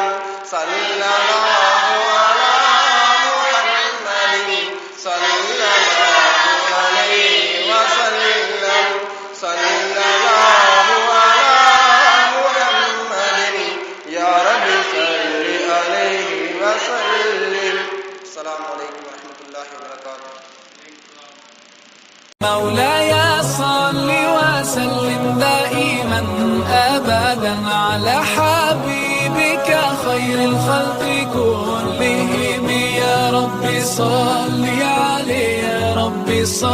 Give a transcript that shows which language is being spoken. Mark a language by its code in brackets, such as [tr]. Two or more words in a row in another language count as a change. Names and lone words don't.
[ar] صلى الله على محمد صلى الله عليه وسلم. صلى الله على محمد يا ربي صل عليه وسلم. السلام عليكم ورحمة الله وبركاته. مولاي صل وسلم دائما أبدا على حبيبك خير الخلق كلهم. يا رب صل عليه، يا رب صل